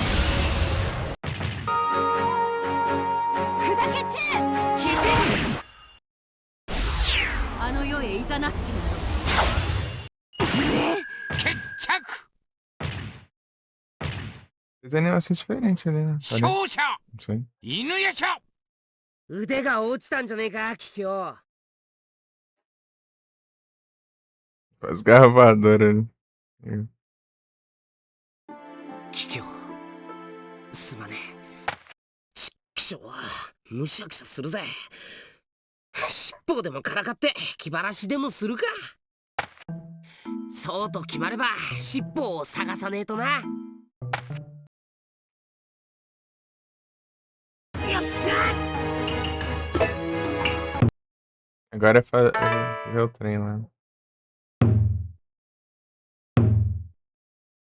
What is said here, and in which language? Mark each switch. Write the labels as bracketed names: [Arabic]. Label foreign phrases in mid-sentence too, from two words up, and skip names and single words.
[Japanese] あの世へいざなってやろう。決着 [Portuguese] Tem animação diferente ali, né? Parece. [Japanese] 勝者 [Portuguese] Não sei. [Japanese] 犬夜叉。腕が落ちたんじゃねえか、キキョウ。 [Portuguese] As gravadoras, né? [Japanese] キキョウ、すまねえ。ちっきしょうはむしゃくしゃするぜ。尻尾でもからかって気晴らしでもするか。そうと決まれば尻尾を探さねえとな。 [Portuguese] Agora é fazer o trem lá.